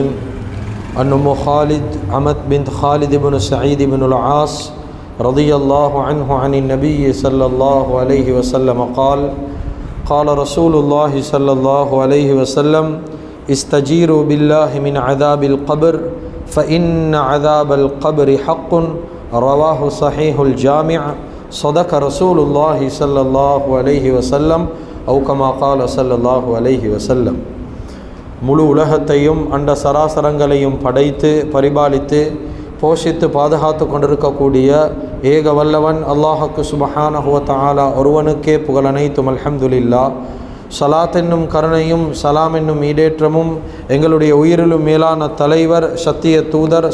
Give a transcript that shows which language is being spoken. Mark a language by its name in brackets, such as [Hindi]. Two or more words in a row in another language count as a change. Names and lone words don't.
[Arabic] عن أم خالد عمت بنت خالد بن سعيد بن العاص رضي الله عنه عن النبي صلى الله عليه وسلم قال قال رسول الله صلى الله عليه وسلم استجيروا بالله من عذاب القبر فإن عذاب القبر حق رواه صحيح الجامع صدق رسول الله صلى الله عليه وسلم أو كما قال صلى الله عليه وسلم. [Tamil] முழு உலகத்தையும் அண்ட சராசரங்களையும் படைத்து பரிபாலித்து போஷித்து பாதுகாத்து கொண்டிருக்கக்கூடிய ஏக வல்லவன் அல்லாஹுக்கு [Arabic] سبحانه وتعالى [Tamil] ஒருவனுக்கே புகழனைத்தும் அல்ஹம்துலில்லாஹ். ஸலாத் என்னும் கருணையும் சலாம் என்னும் ஈடேற்றமும் எங்களுடைய உயிரிலும் மேலான தலைவர் சத்திய தூதர்